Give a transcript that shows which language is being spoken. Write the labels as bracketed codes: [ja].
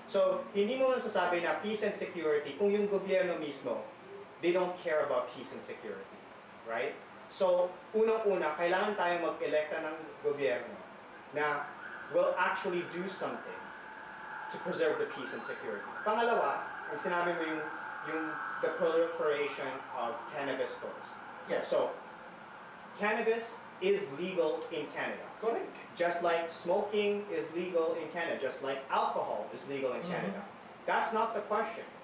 [tl] So, hindi mo masasabi na peace and security kung yung gobyerno mismo, [en] they don't care about peace and security. [tl] Right? So, unang-una, kailangan tayong mag-elekta ng gobyerno na [en] will actually do something to preserve the peace and security. [tl] Pangalawa, ang sinabi mo yung [en] the proliferation of cannabis stores. Yes. So, cannabis is legal in Canada. Correct. Just like smoking is legal in Canada, just like alcohol is legal in Canada. That's not the question.